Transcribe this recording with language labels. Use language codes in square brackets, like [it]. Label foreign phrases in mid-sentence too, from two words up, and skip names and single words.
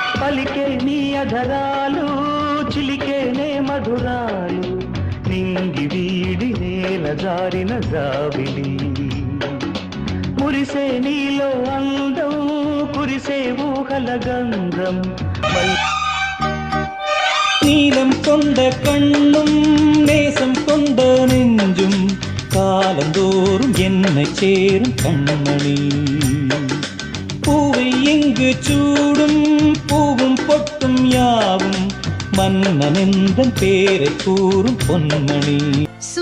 [te] పలికే నీ అధరాలు చిలికేనే మధురాలు నింగి వీడి నేల జారిన జాబిలి మురిసే నీలో అందం కురిసే ఊహల గంధం [ta] நீலம் கொண்ட கண்ணும் நேசம் கொண்ட நெஞ்சும் காலந்தோறும் என்னை சேரும் கண்மணி பூவை எங்கு சூடும் பூவும் பொட்டும் யாவும் மன்னனெந்தன் பேரை கூறும் பொன்மணி